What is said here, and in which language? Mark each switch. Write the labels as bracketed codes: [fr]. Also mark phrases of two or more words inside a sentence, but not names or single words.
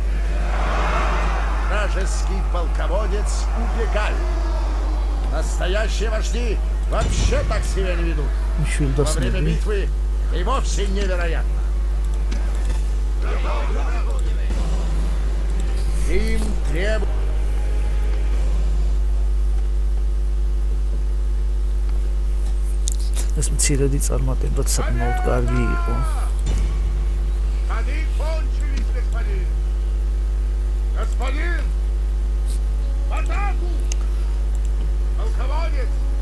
[ru] Вражеский полководец убегает. Настоящие вожди вообще так себя не ведут. Во время битвы и вовсе невероятно. Им требуют... [ka] ეს მცირედი წარმატება საკმაოდ კარგი იყო. [ru] Господин! В атаку! Полководец!